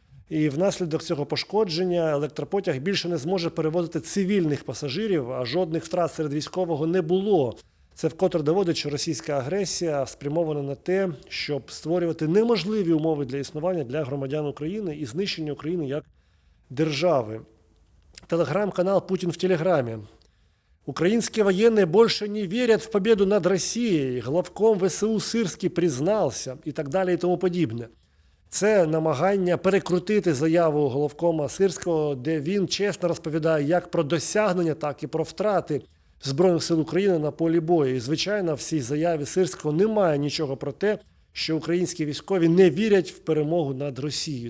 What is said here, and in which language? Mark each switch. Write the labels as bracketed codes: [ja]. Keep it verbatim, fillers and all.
[uk] І внаслідок цього пошкодження електропотяг більше не зможе перевозити цивільних пасажирів, а жодних втрат серед військового не було. Це вкотре доводить, що російська агресія спрямована на те, щоб створювати неможливі умови для існування для громадян України і знищення України як держави. [ru] Телеграм-канал «Путин в Телеграме». Украинские военные больше не верят в победу над Россией. Главком ВСУ Сирський признался [uk] и так далі і тому подібне. Це намагання перекрутити заяву головкома Сирського, де він чесно розповідає як про досягнення, так і про втрати Збройних сил України на полі бою. І, звичайно, в цій заяві Сирського немає нічого про те, що українські військові не вірять в перемогу над Росією.